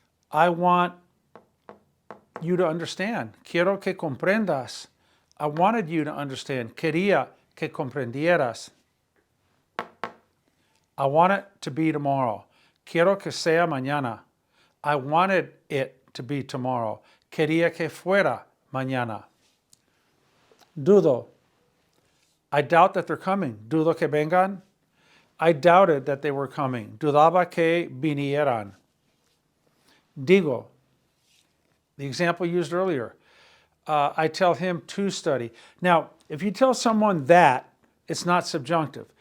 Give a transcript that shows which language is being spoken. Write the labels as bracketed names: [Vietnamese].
[English] I want you to understand. [Spanish] Quiero que comprendas. [English] I wanted you to understand. [Spanish] Quería que comprendieras. [English] I want it to be tomorrow. [Spanish] Quiero que sea mañana. [English] I wanted it to be tomorrow. [Spanish] Quería que fuera mañana. Dudo. [English] I doubt that they're coming. [Spanish] Dudo que vengan. [English] I doubted that they were coming. [Spanish] Dudaba que vinieran. Digo. [English] The example used earlier. I tell him to study. Now, if you tell someone that, it's not subjunctive.